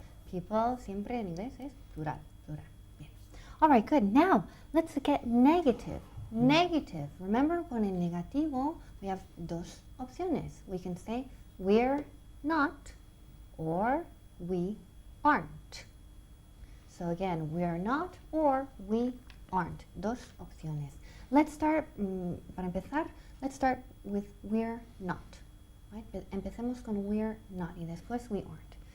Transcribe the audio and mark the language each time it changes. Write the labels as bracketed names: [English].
[Spanish] People siempre en inglés es plural. [English] Bien. All right. Good. Now let's look at negative. Negative. Remember, [Spanish] con el negativo [English] we have [Spanish] dos opciones. [English] We can say we're not or we aren't. So again, we're not or we aren't. [Spanish] Dos opciones. [English] Let's start, [Spanish] para empezar, [English] let's start with we're not. Right? [Spanish] Empecemos con [English] we're not [Spanish] y después [English] we aren't.